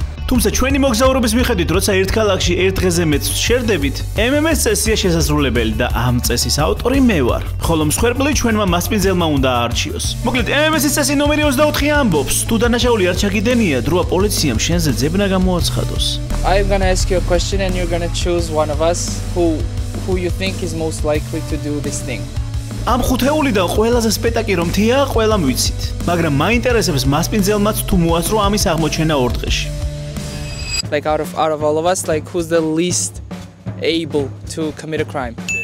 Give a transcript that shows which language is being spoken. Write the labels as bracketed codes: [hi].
[ka] თუმცა ჩვენი მოგზაურობის მიხედვით, როცა ერთ ქალაქში ერთ დღეზე მეც შერდებით, MMS წესია შესაძლებელი და ამ წესის ავტორი მე ვარ. ხოლო მსხვერპლი ჩვენმა მასპინძელმა უნდა აარჩიოს. მოკლედ, MMS-ის წესი ნომერი 24 ამბობს, თუ დანაშაული არ ჩაგიდენია, დროა პოლიციამ შენზე ძებნა გამოაცხადოს. [en] I'm going to ask you a question and you're going to choose one of us who you think is most likely to do this thing. [ka] ამ ხუთეულიდან ყველაზე სპეტაკი რომ თია, ყველამ ვიცით. მაგრამ მაინტერესებს მასპინძელმაც თუ მოასწრო ამის აღმოჩენა 2 დღეში. [en] Like out of all of us, like who's the least able to commit a crime?